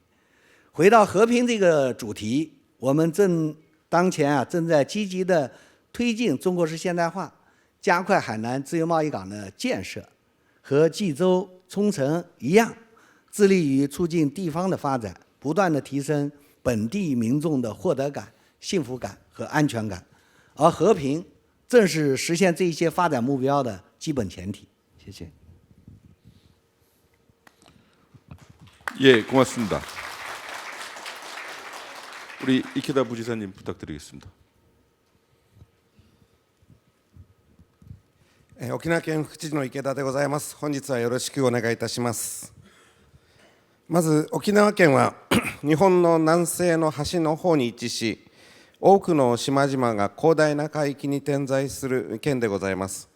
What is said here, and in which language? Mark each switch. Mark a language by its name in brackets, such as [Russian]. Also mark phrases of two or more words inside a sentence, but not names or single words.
[Chinese] 回到和平这个主题，我们当前正在积极的推进中国式现代化，加快海南自由贸易港的建设，和济州、冲绳一样，致力于促进地方的发展，不断的提升本地民众的获得感、幸福感和安全感。而和平正是实现这些发展目标的基本前提。谢谢。 [Korean] 예, 고맙습니다. 우리 이케다 부지사님 부탁드리겠습니다. [Japanese] 沖縄県府知事の池田でございます。本日はよろしくお願いいたします。まず沖縄県は日本の南西の端の方に位置し、多くの島々が広大な海域に点在する県でございます。